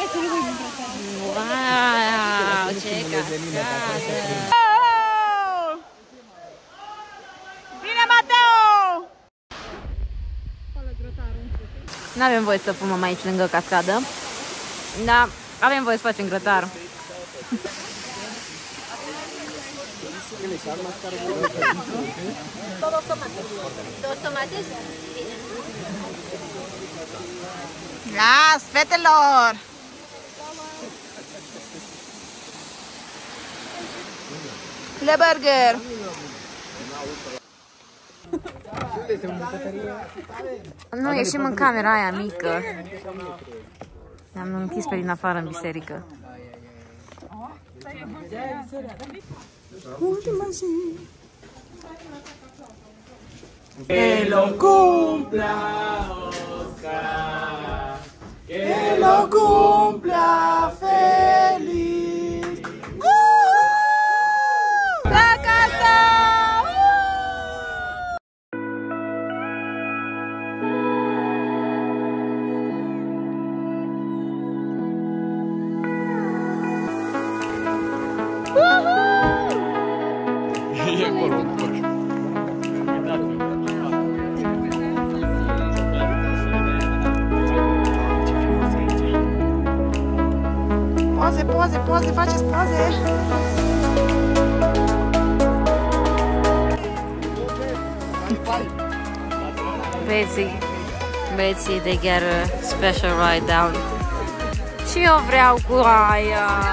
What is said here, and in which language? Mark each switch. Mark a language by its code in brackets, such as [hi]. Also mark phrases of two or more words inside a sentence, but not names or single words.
[ro] Wow, ce cascadă! Bine, Mateo! Nu avem voie să fumăm aici lângă cascadă, dar avem voie să facem grătar. [es] Dos tomates. Las, [ro] fetelor! [fr] Le burger! [ro] Nu, ieșim în camera aia mică. Ne-am închis pe din afară în biserică. Ultima zi. [es] Que lo cumpla, Oscar. Que lo cumpla feliz. La casa. [ro] E acolo. Poze, poze, poze, faceți poze. Băieții, [en] they get a special ride down. [ro] Și eu vreau cu aia.